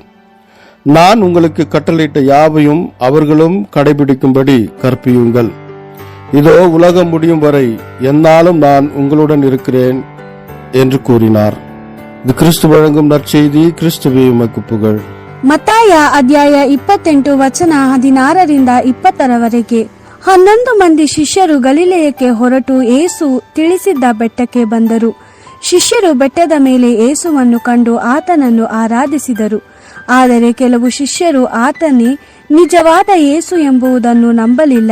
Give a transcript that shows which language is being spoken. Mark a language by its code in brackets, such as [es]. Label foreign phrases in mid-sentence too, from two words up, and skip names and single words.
[ta] நான் உங்களுக்கு கட்டளையிட்ட யாவையும் அவர்களும் கடைபிடிக்கும்படி கற்பியுங்கள். இதோ உலகம் முடியும் வரை எந்நாளும் நான் உங்களுடன் இருக்கிறேன் என்று கூறினார். இது கிறிஸ்து வழங்கும் நற்செய்தி. கிறிஸ்துவே உமக்கு புகழ். [kn] ಮತ್ತಾಯ ಅಧ್ಯಾಯ 28 ವಚನ 16-20 11 ಮಂದಿ ಶಿಷ್ಯರು ಗಲಿಲೆಯಕ್ಕೆ ಹೊರಟು ಏಸು ತಿಳಿಸಿದ್ದ ಬೆಟ್ಟಕ್ಕೆ ಬಂದರು. ಶಿಷ್ಯರು ಬೆಟ್ಟದ ಮೇಲೆ ಏಸುವನ್ನು ಕಂಡು ಆತನನ್ನು ಆರಾಧಿಸಿದರು. ಆದರೆ ಕೆಲವು ಶಿಷ್ಯರು ಆತನೇ ನಿಜವಾದ ಏಸು ಎಂಬುದನ್ನು ನಂಬಲಿಲ್ಲ.